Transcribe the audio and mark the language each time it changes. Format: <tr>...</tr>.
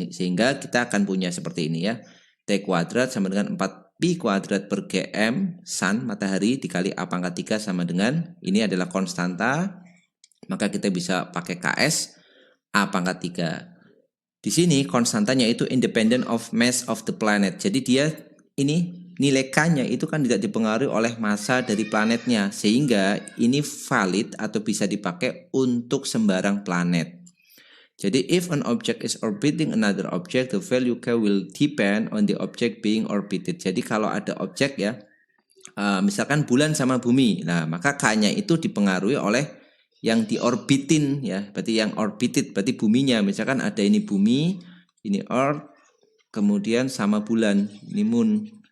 <id>Sehingga kita akan punya seperti ini ya. T kuadrat sama dengan 4pi kuadrat per gm sun matahari dikali A pangkat 3 sama dengan, ini adalah konstanta, maka kita bisa pakai KS A pangkat 3. Di sini konstantanya itu</id> <en>independent of mass of the planet.</en> <id>Jadi dia ini nilai K-nya itu kan tidak dipengaruhi oleh massa dari planetnya, sehingga ini valid atau bisa dipakai untuk sembarang planet.</id> <en>Jadi if an object is orbiting another object, the value K will depend on the object being orbited.</en> <id>Jadi kalau ada objek ya, misalkan bulan sama bumi, nah maka K-nya itu dipengaruhi oleh yang diorbitin ya, berarti yang orbited berarti buminya. Misalkan ada ini bumi, ini earth, kemudian sama bulan, ini moon.</id>